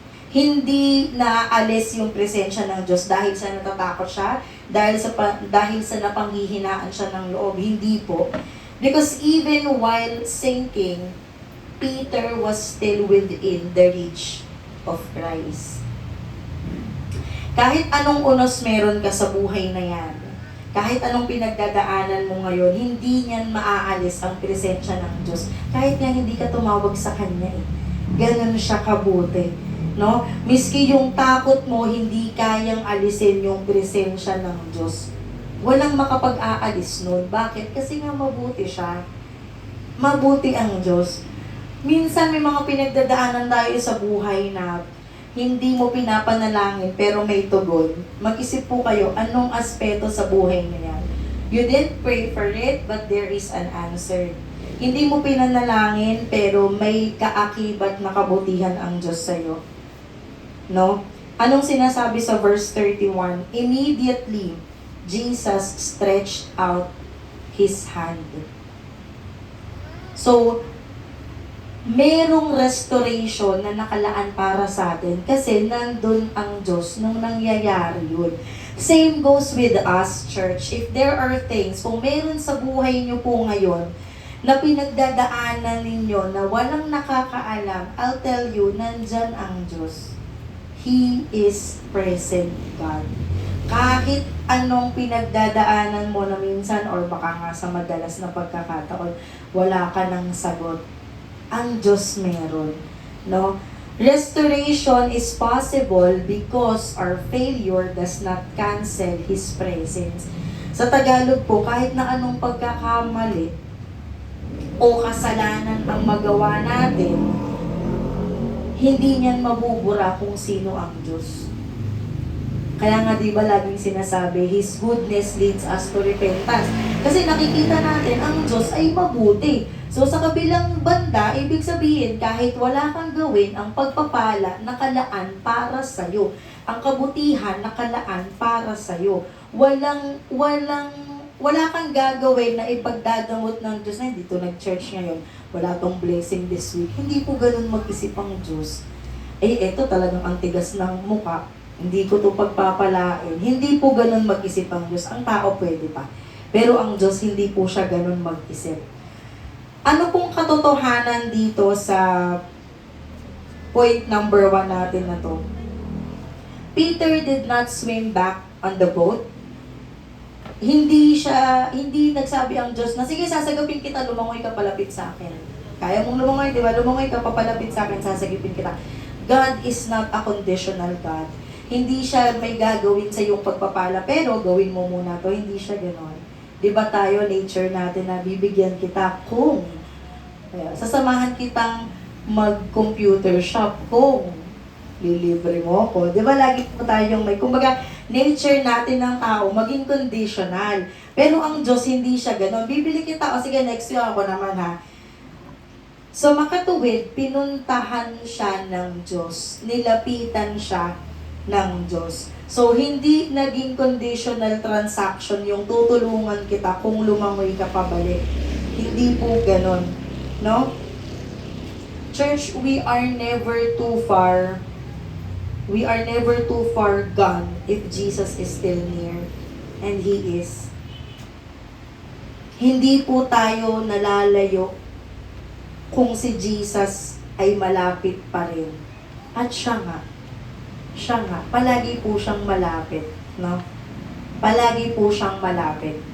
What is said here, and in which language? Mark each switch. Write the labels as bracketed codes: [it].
[tl] Hindi naaalis yung presensya ng Diyos dahil sa natatakot siya, dahil sa napanghihinaan siya ng loob. Hindi po. [en] Because even while sinking, Peter was still within the reach of Christ. [tl] Kahit anong unos meron ka sa buhay na yan, kahit anong pinagdadaanan mo ngayon, hindi niyan maaalis ang presensya ng Diyos. Kahit nga hindi ka tumawag sa Kanya eh. Ganun siya kabuti. No? Miski yung takot mo, hindi kayang alisin yung presensya ng Diyos. Walang makapag-aalis nun. Bakit? Kasi nga mabuti siya. Mabuti ang Diyos. Minsan may mga pinagdadaanan tayo sa buhay na hindi mo pinapanalangin pero may tugon. Mag-isip po kayo, anong aspeto sa buhay na yan? [en] You didn't pray for it, but there is an answer. [tl] Hindi mo pinanalangin pero may kaakibat na kabutihan ang Diyos sa'yo. No? Anong sinasabi sa verse 31? [en] Immediately, Jesus stretched out His hand. [tl] So, merong restoration na nakalaan para sa atin kasi nandun ang Diyos nung nangyayari yun. [en] Same goes with us, church. If there are things, [tl] kung meron sa buhay niyo po ngayon na pinagdadaanan ninyo na walang nakakaalam, [en] I'll tell you, [tl] nandyan ang Diyos. [en] He is present God. [tl] Kahit anong pinagdadaanan mo na minsan or baka nga sa madalas na pagkakataon, wala ka ng sagot. Ang Diyos meron, no? [en] Restoration is possible because our failure does not cancel His presence. [tl] Sa Tagalog po, kahit na anong pagkakamali o kasalanan ang magawa natin, hindi niyan mabubura kung sino ang Diyos. Kaya nga di ba laging sinasabi, [en] His goodness leads us to repentance. [tl] Kasi nakikita natin, ang Diyos ay mabuti. So sa kabilang banda, ibig sabihin, kahit wala kang gawin, ang pagpapala nakalaan para sa'yo. Ang kabutihan nakalaan para sa'yo. Wala kang gagawin na ipagdadamot ng Diyos na dito nag-church ngayon. Wala tong blessing [en] this week. [tl] Hindi po ganun mag-isip ang Diyos. Eto talagang ang tigas ng muka. Hindi ko to pagpapalain. Hindi po ganun mag-isip ang Diyos. Ang tao pwede pa. Pero ang Diyos, hindi po siya ganun mag-isip. Ano pong katotohanan dito sa point number 1 natin na to? [en] Peter did not swim back on the boat. [tl] Hindi nagsabi ang Diyos na, sige, sasagapin kita, lumangoy ka palapit sa akin. Kaya mong lumangoy, di ba? Lumangoy ka papalapit sa akin, sasagipin kita. [en] God is not a conditional God. [tl] Hindi siya may gagawin sa iyong pagpapala, pero gawin mo muna to. Hindi siya gano'n. Di ba tayo, nature natin na bibigyan kita kung sasamahan kitang mag-computer shop kung lilibre mo ako. Di ba lagi po tayong may, kumbaga, nature natin ng tao, maging conditional. Pero ang Diyos, hindi siya gano'n. Bibili kita, o sige, next week ako naman ha. So, makatuwid, pinuntahan siya ng Diyos. Nilapitan siya ng Diyos. So, hindi naging conditional transaction yung tutulungan kita kung lumangoy ka pabalik. Hindi po ganon. No? [en] Church, we are never too far. We are never too far gone if Jesus is still near. And He is. [tl] Hindi po tayo nalalayo kung si Jesus ay malapit pa rin. At siya nga. siya nga, palagi po siyang malapit, no? Palagi po siyang malapit.